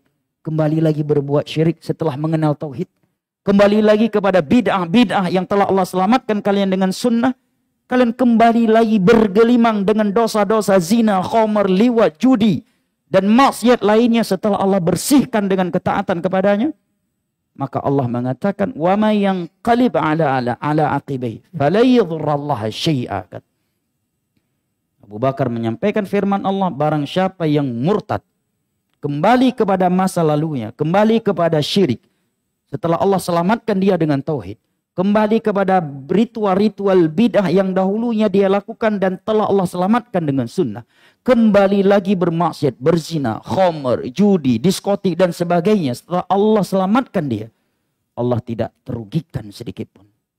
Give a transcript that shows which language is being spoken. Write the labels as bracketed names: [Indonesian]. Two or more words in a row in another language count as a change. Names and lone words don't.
[Indonesian] Kembali lagi berbuat syirik setelah mengenal tauhid? Kembali lagi kepada bid'ah-bid'ah yang telah Allah selamatkan kalian dengan sunnah. Kalian kembali lagi bergelimang dengan dosa-dosa zina, khamar, liwat, judi, dan maksiat lainnya setelah Allah bersihkan dengan ketaatan kepadanya. Maka Allah mengatakan, [Arabic] ومن ينقلب على عقبيه فلا يضر الله شيئا. [Indonesian] Abu Bakar menyampaikan firman Allah, barang siapa yang murtad, kembali kepada masa lalunya, kembali kepada syirik, setelah Allah selamatkan dia dengan tauhid, kembali kepada ritual-ritual bid'ah yang dahulunya dia lakukan dan telah Allah selamatkan dengan sunnah, kembali lagi bermaksiat, berzina, khamr, judi, diskotik dan sebagainya, setelah Allah selamatkan dia, Allah tidak terugikan sedikit pun.